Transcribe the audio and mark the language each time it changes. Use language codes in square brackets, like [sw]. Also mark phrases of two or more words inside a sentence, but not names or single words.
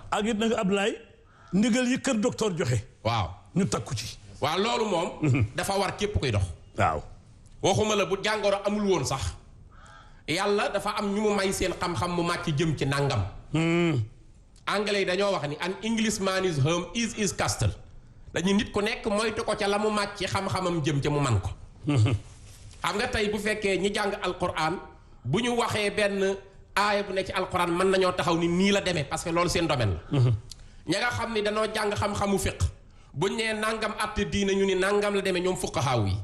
[wo] ak it nag Ablaye ndigal yi kër docteur joxe. waaw ñu takku ci. waaw loolu moom. dafa war képp koy dox. waaw. waxuma la bu jàngoro amul woon sax yàlla dafa am ñu mu may seen xam-xam mu màcc jëm ci nàngam. anglais yi dañoo wax ni [en] an Englishman is home is his castle [wo] dañu nit ku nekk moytu ko ca la mu màcc xam-xamam jëm ca mu man ko. xam nga tey bu fekkee ñi jàng alquran bu ñu waxee benn aaya bu ne ci alquran mën nañoo taxaw ni nii la demee [fr] parce que [wo] loolu seen domaine la. ña nga xam ni danoo jàng xam-xamu fiq buñ nee nangam atte diina ñu ni nangam la demee ñoom fuqahaaw yi.